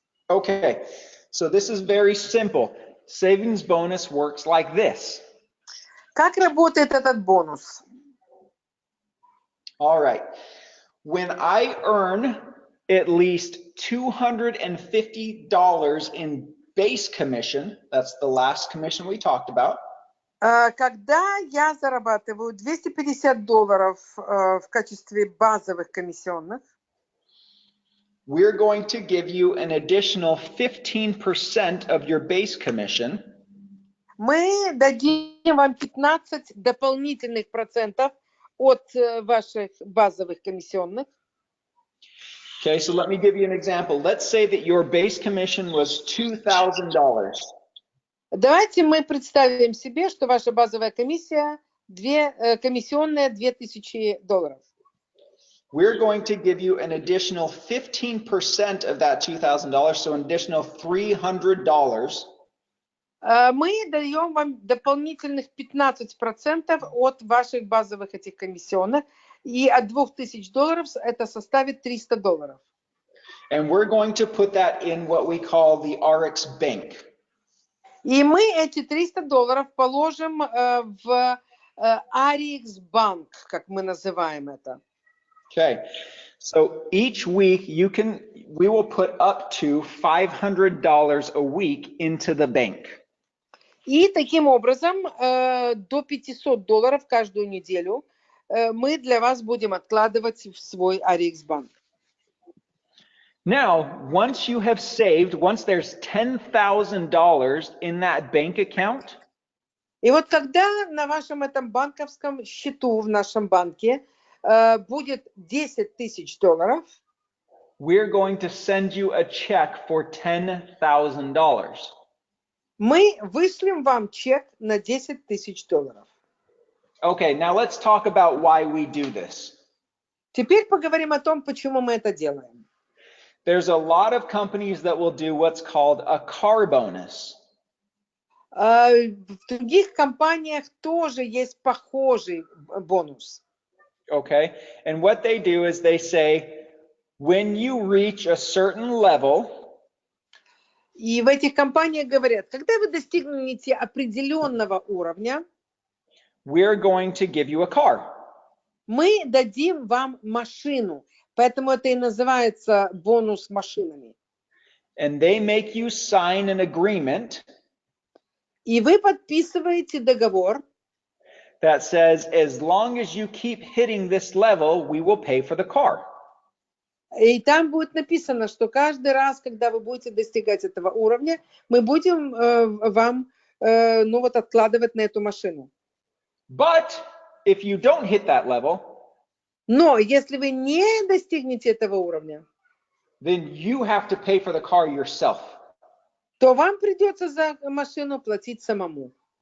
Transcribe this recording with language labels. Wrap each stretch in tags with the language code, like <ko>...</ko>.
<en>Okay, so this is very simple. Savings bonus works like this.</en> <ru>Как работает этот бонус?</ru> <en>All right. When I earn at least $250 in base commission, that's the last commission we talked about.</en> <ru>Когда я зарабатываю $250 в качестве базовых комиссионных,</ru> <en>we're going to give you an additional 15% of your base commission.</en> <ru>Мы дадим вам 15 дополнительных процентов от ваших базовых комиссионных.</ru> <en>Okay, so let me give you an example. Let's say that your base commission was $2,000.</en> <ru>Давайте мы представим себе, что ваша базовая комиссия, комиссионная $2000.</ru> <en>We're going to give you an additional 15% of that $2,000, so an additional $300.</en> <ru>Мы даем вам дополнительных 15% от ваших базовых этих комиссионных, и от $2000 это составит $300.</ru> <en>And we're going to put that in what we call the ARIIX bank.</en> <ru>И мы эти $300 положим в ARIIX банк, как мы называем это.</ru> <en>Okay, so each week we will put up to $500 a week into the bank.</en> <ru>И таким образом до $500 каждую неделю мы для вас будем откладывать в свой ARIIX банк.</ru> <en>Now, once you have saved, once there's $10,000 in that bank account,</en> <ru>и вот когда на вашем этом банковском счету в нашем банке будет $10,000,</ru> <en>we're going to send you a check for $10,000.</en> <ru>Мы вышлем вам чек на $10,000.</ru> <en>Okay, now let's talk about why we do this.</en> <ru>Теперь поговорим о том, почему мы это делаем.</ru> <en>there's a lot of companies that will do what's called a car bonus.</en> <ru>В других компаниях тоже есть похожий бонус.</ru> <en>Okay, and what they do is they say, when you reach a certain level,</en> <ru>И в этих компаниях говорят, когда вы достигнете определенного уровня,</ru> <en>we're going to give you a car.</en> <ru>мы дадим вам машину. Поэтому это и называется бонус машинами.</ru> <en>And they make you sign an agreement</en> <ru>И вы подписываете договор,</ru> <en>that says, as long as you keep hitting this level, we will pay for the car.</en> <ru>и там будет написано, что каждый раз, когда вы будете достигать этого уровня, мы будем вам откладывать на эту машину.</ru> <en>But if you don't hit that level,</en> <ru>Но если вы не достигнете этого уровня,</ru> <en>then you have to pay for the car yourself.</en> <ru>то вам придется за машину платить самому.</ru>